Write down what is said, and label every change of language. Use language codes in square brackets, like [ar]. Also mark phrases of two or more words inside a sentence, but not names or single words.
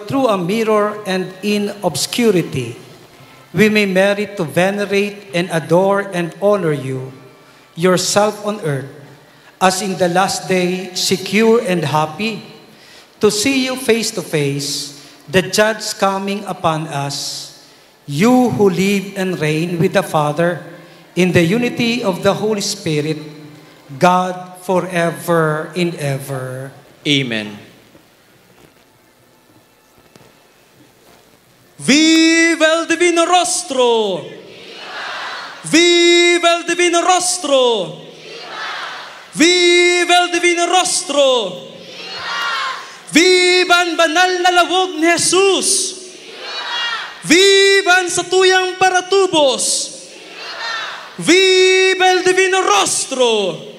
[en] through a mirror and in obscurity, we may merit to venerate and adore and honor you, yourself on earth, as in the last day, secure and happy, to see you face to face, the judge coming upon us, you who live and reign with the Father in the unity of the Holy Spirit, God forever and ever. [es] Amen. Viva el Divino Rostro! Viva el Divino Rostro! Viva el Divino Rostro! [bik] Viva ang banal na lawog ni Jesus! Viva ang satuyang paratubos! [es] Viva el Divino Rostro!